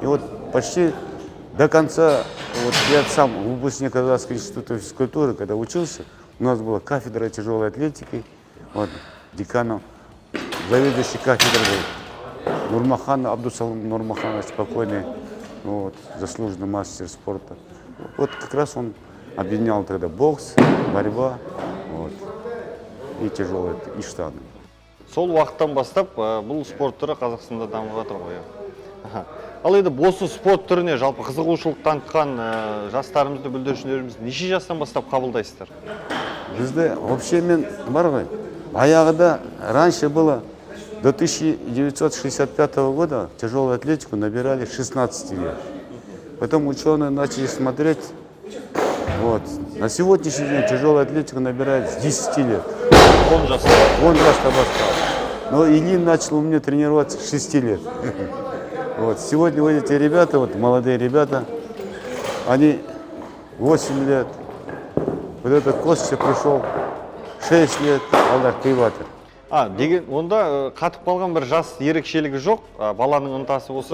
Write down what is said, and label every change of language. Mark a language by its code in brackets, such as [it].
[ru] И вот почти до конца, вот я сам выпускник Казахского института физкультуры, когда учился, у нас была кафедра тяжелой атлетики, вот, деканом, заведующий кафедрой был Нурмахан Абдусалам Нурмаханович, спокойный. Вот, заслуженный мастер спорта. Вот как раз он объединял тогда бокс, борьба, вот, и тяжелые, и штанги. [kk] Сол уақыттан бастап бұл спорт түрі Қазақстанда дамып жатыр ғой. Ал енді осы спорт түріне жалпы қызығушылық танытқан жастарымызды, бүлдіршіндерімізді неше жастан бастап қабылдайсыздар? [ru] Бізде вообще [kk] мен бар ғой, баяғыда [ru] раньше было до 1965 года тяжелую атлетику набирали 16 лет. Потом ученые начали смотреть. Вот. На сегодняшний день тяжелую атлетику набирают с 10 лет. Он же остался. Но Ильин начал у меня тренироваться с 6 лет. Вот. Сегодня вот эти ребята, вот молодые ребята, они 8 лет. Вот этот Костя пришел 6 лет, [kk] балдар кыйбатыр. Деген онда қатып қалған бір жас ерекшелігі жоқ, баланың ынтасы болса.